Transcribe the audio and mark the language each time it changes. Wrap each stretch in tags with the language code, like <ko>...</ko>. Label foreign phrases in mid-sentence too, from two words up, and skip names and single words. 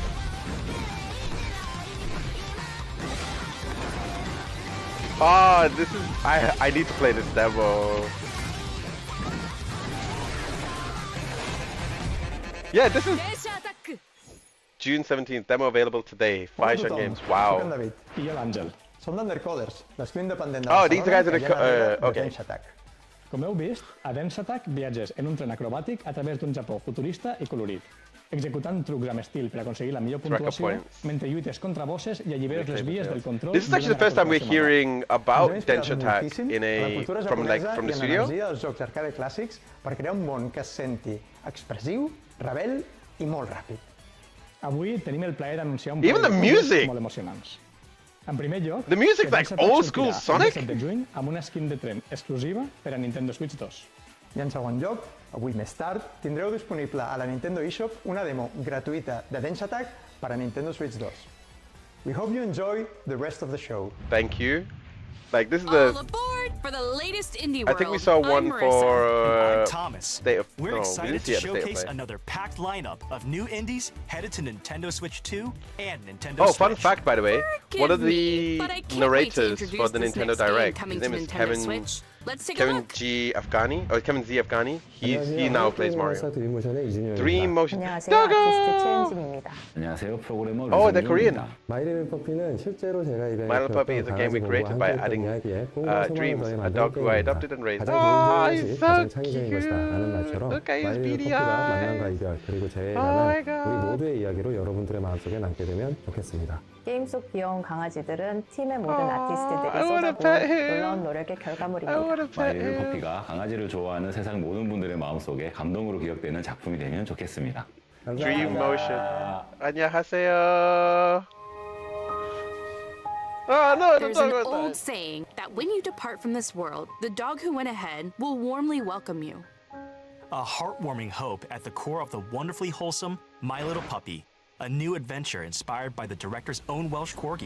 <en>Ah, this is I need to play this demo. Yeah, this is June 17th, demo available today. Faz Reacts. Wow. Oh, these guys are the okay.</en> <ca>Com heu vist, a Dance Attack viatges en un tren acrobàtic a través d'un Japó futurista i colorit, executant trucs amb estil per aconseguir la millor puntuació mentre lluites contra bosses i alliberes les vies del control.</ca> <en>This is actually the first time we're hearing about Densh Attack from the studio.</en> <ca>Els jocs d'arcade clàssics per crear un món que es senti expressiu, rebel i molt ràpid. Avui tenim el plaer d'anunciar un</ca> <en>Even the music</en> <ca>molt emocionants. En primer lloc,</ca> <en>the music's like old school Sonic.</en> <ca>El 17 de juny amb una skin de tren exclusiva per a Nintendo Switch 2. I en segon lloc, avui més tard, tindreu disponible a la Nintendo eShop una demo gratuïta de Densh Attack per a Nintendo Switch 2.</ca> <en>We hope you enjoy the rest of the show. Thank you. Like, this is the... For the latest indie I think we saw one for Thomas. State of... We're excited to showcase Play. another packed lineup of new indies headed to Nintendo Switch 2 and Nintendo Oh, Switch. fun fact, by the way. One of the narrators for the this Nintendo next game Direct, coming his name to is Nintendo Switch. Let's take a Kevin look. G. Afghani, or Kevin Z. Afghani. He now plays Mario. Dream Motion.</en> <ko>안녕하세요. 아티스트 최은진입니다. 안녕하세요. 프로그래머</ko> <en>Oh, they're Korean.</en> <ko>My Little Puppy는 실제로 제가 이번에</ko> <en>My Little Puppy is a game we created by adding dreams, a dog who I adopted and raised. Oh, he's so cute. Look at his beady eyes.</en> <ko>그리고 제</ko> <en>Oh my</en> <ko>우리</ko> <en>god.</en> <ko>모두의 이야기로 여러분들의 마음속에 남게 되면 좋겠습니다. 게임 속 귀여운 강아지들은 팀의 모든</ko> <en>I</en> <ko>아티스트들이</ko> <en>wanna</en> <ko>쏟아부은</ko> <en>pet him.</en> <ko>놀라운 노력의</ko> <en>I</en> <ko>결과물입니다.</ko> <en>wanna</en> <ko>마이</ko> <en>pet</en> <ko>리틀</ko> <en>him.</en> <ko>퍼피가 강아지를 좋아하는 세상 모든 분들의 마음속에 감동으로 기억되는 작품이 되면 좋겠습니다. Dream Motion. 안녕하세요.</ko> <en>Oh no, There's an old saying that when you depart from this world, the dog who went ahead will warmly welcome you. A heartwarming hope at the core of the wonderfully wholesome My Little Puppy, a new adventure inspired by the director's own Welsh corgi.</en>